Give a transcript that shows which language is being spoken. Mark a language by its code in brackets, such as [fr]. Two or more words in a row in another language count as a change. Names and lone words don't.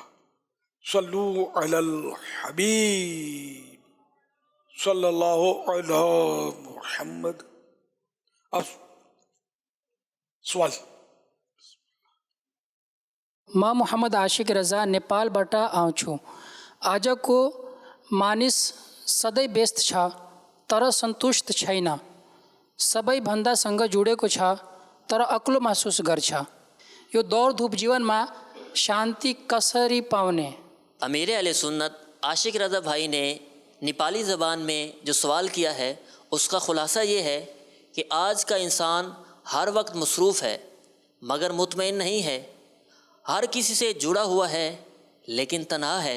[ar] صلو علی الحبیب صلی اللہ علی محمد۔ [ur] اب سوال۔ [ne] म मोहम्मद आशिक रजा नेपाल बाट आउँ छु आज को मान्छे सधैं व्यस्त छ तर संतुष्ट छैन सबै भन्दा सँग जुडेको छ तर अक्लो महसुस गर्छ यो दौड धूप जीवनमा शांति कसरी पाउने। [ur] امیر اہل سنت عاشق رضا بھائی نے نیپالی زبان میں جو سوال کیا ہے اس کا خلاصہ یہ ہے کہ آج کا انسان ہر وقت مصروف ہے مگر مطمئن نہیں ہے، ہر کسی سے جڑا ہوا ہے لیکن تنہا ہے۔